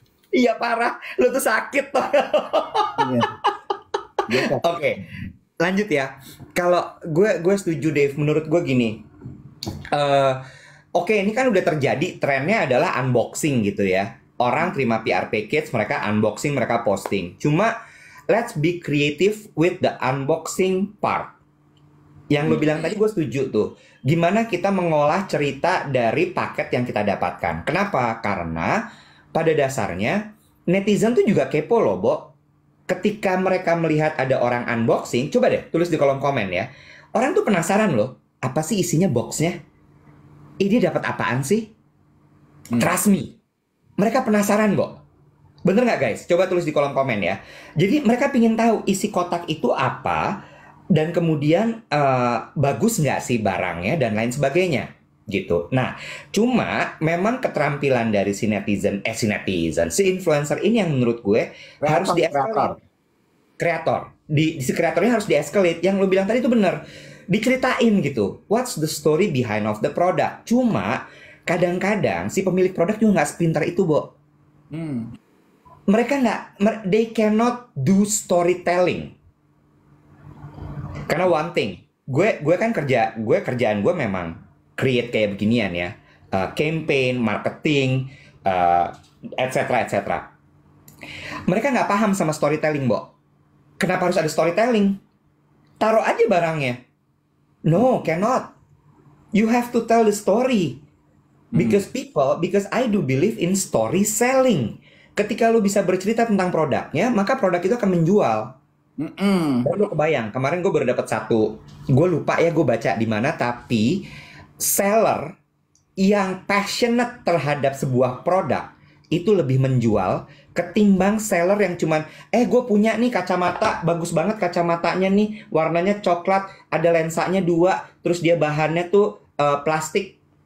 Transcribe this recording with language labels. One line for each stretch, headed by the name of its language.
Indonesian: Iya parah, lu tuh sakit toh. Iya. Dia Oke, lanjut ya. Kalau gue setuju Dave, menurut gue gini. eh Oke, ini kan udah terjadi, trennya adalah unboxing gitu ya. Orang terima PR package, mereka unboxing, mereka posting. Cuma
English: let's be creative with the unboxing part.
Indonesian: Yang lo bilang tadi gue setuju tuh. Gimana kita mengolah cerita dari paket yang kita dapatkan. Kenapa? Karena pada dasarnya netizen tuh juga kepo loh, Bo. Ketika mereka melihat ada orang unboxing, coba deh tulis di kolom komen ya. Orang tuh penasaran loh, apa sih isinya boxnya? Ini dapat apaan sih?
English: Trust me.
Indonesian: Mereka penasaran, Bo. Bener nggak guys? Coba tulis di kolom komen ya. Jadi mereka pingin tahu isi kotak itu apa, dan kemudian bagus nggak sih barangnya, dan lain sebagainya. Gitu. Nah, cuma memang keterampilan dari si influencer ini yang menurut gue harus di-escalate. Kreator. Si kreatornya harus di-escalate. Yang lo bilang tadi itu bener. Diceritain gitu.
English: What's the story behind of the product?
Indonesian: Cuma kadang-kadang si pemilik produk juga nggak sepintar itu, Bo. Mereka nggak,
English: they cannot do storytelling.
Indonesian: Karena
English: one thing,
Indonesian: gue kan kerjaan gue memang create kayak beginian ya, campaign, marketing, etc. Mereka nggak paham sama storytelling, Bo. Kenapa harus ada storytelling? Taruh aja barangnya.
English: No, cannot. You have to tell the story. Because I do believe in story selling.
Indonesian: Ketika lu bisa bercerita tentang produknya, maka produk itu akan menjual. Dan lu kebayang, kemarin gue baru dapat satu, gue lupa ya gue baca di mana, tapi seller yang passionate terhadap sebuah produk itu lebih menjual ketimbang seller yang cuman gue punya nih kacamata, bagus banget kacamatanya nih, warnanya coklat, ada lensanya 2, terus dia bahannya tuh plastik.